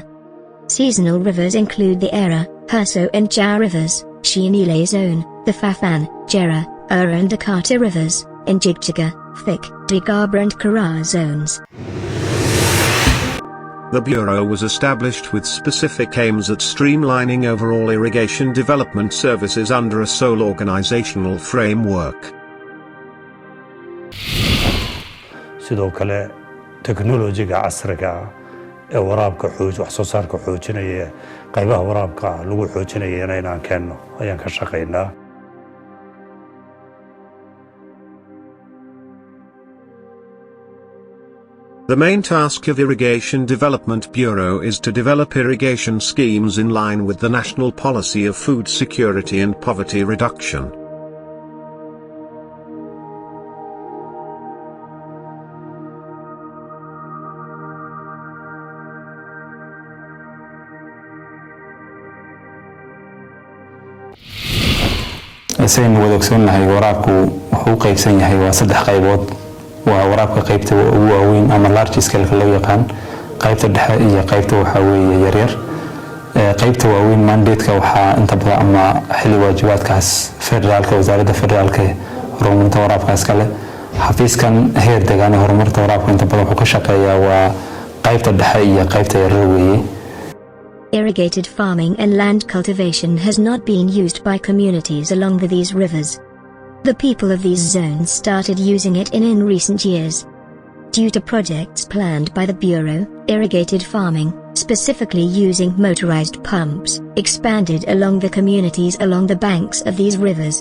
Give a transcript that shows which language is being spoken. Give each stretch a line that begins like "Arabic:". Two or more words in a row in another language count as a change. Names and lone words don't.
English: Seasonal rivers include the Era, Herso and Jah rivers, Shinile zone, the Fafan, Jera, Ura and Dakota rivers, in Jigjiga, Thik, Digabra and Kara zones. The Bureau was established with specific aims at streamlining overall irrigation development services under a sole organizational framework.
Somali: sidoo kale teknolojiga casriga ee waraabka wax soo saarka xoojinaya qaybaha waraabka lagu xoojinaya inaan keenno ayaan ka shaqeynaa.
English: The main task of Irrigation Development Bureau is to develop irrigation schemes in line with the national policy of food security and poverty reduction.
Somali: saynu wada ogsoonnahay waraabku wuxuu qaybsan yahay waa 3 qaybood waa waraabka qaybta ugu waaweyn ama
English: large scale
Somali: loo yaqaan qaybta dhexe iyo qaybta waxa weeye yar yar qaybta waaweyn mandate-ka waxa inta badan ama xilli waajibaadkaas federaalka wasaaradda federaalka horumarinta waraabkaas kale xafiiskan heer deegaan horumarinta waraabka inta badan wuxuu ka shaqeeyaa waa qaybta dhexe iyo qaybta yar weeye.
English: Irrigated farming and land cultivation has not been used by communities along these rivers. The people of these zones started using it in recent years. Due to projects planned by the Bureau, irrigated farming, specifically using motorized pumps, expanded along the communities along the banks of these rivers.